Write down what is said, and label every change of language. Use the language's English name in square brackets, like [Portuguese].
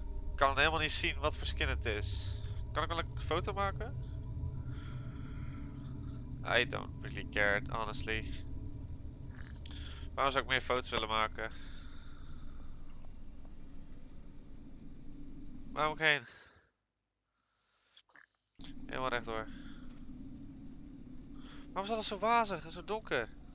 [Dutch] Ik kan helemaal niet zien wat voor skin het is. Kan ik wel een foto maken? [English] I don't really care, honestly. [Dutch] Waarom zou ik meer foto's willen maken? Waar moet ik heen? Helemaal rechtdoor. Waarom is alles zo wazig en zo donker?